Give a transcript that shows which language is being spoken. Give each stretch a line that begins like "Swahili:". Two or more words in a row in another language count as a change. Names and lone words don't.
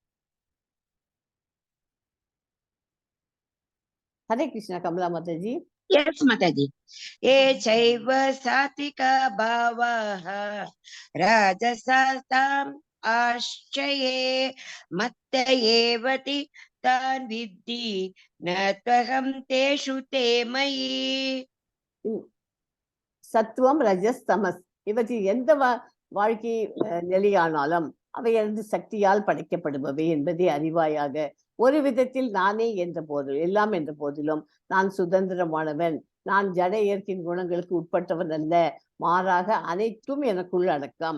Hindi: हरे कृष्णा कमला माता जी.
English: Yes, Mataji.
Sanskrit: ये चैव सात्विका भावाः राजसास्ताम् आश्चये मत्त एवति तान् विद्धि न त्वहं तेषु ते मयि.
Tamil: சத்துவம், ரஜஸ், தமஸ் இவற்றில் எந்த வாழ்க்கை நிலையானாலும் அவை எனது சக்தியால் படைக்கப்படுபவை என்பதை அறிவாயாக. ஒரு விதத்தில் நானே என்ற போது எல்லாம் என்ற போதிலும் நான் சுதந்திரமானவன். நான் ஜட இயற்கையின் குணங்களுக்கு உட்பட்டவன் அல்ல, மாறாக அனைத்தும் எனக்குள் அடக்கம்.